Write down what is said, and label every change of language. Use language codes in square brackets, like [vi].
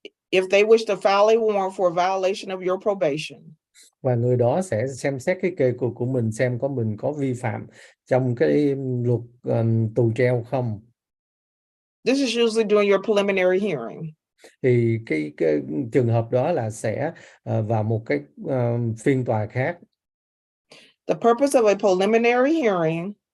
[en] If they wish to file a warrant for a violation of your probation. [vi] và người đó sẽ xem xét cái kê của mình xem mình có vi phạm trong cái luật tù treo không. [en] This is usually during your preliminary hearing. [vi] Thì cái trường hợp đó là sẽ vào một cái phiên tòa khác. [en] The purpose of a preliminary hearing